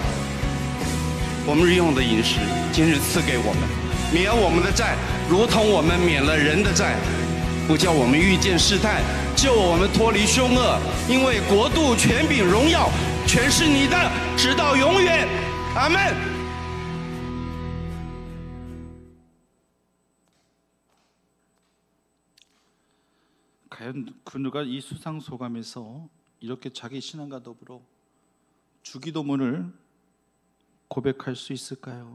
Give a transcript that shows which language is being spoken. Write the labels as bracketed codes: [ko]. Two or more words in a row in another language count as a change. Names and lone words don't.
[zh] 我们日用的饮食，今日赐给我们，免我们的债，如同我们免了人的债，不叫我们遇见试探，救我们脱离凶恶。因为国度、权柄、荣耀，全是你的，直到永远。阿们。 [ko] 과연 그누가 이 수상소감에서 이렇게 자기 신앙과 더불어 주기도문을 고백할 수 있을까요?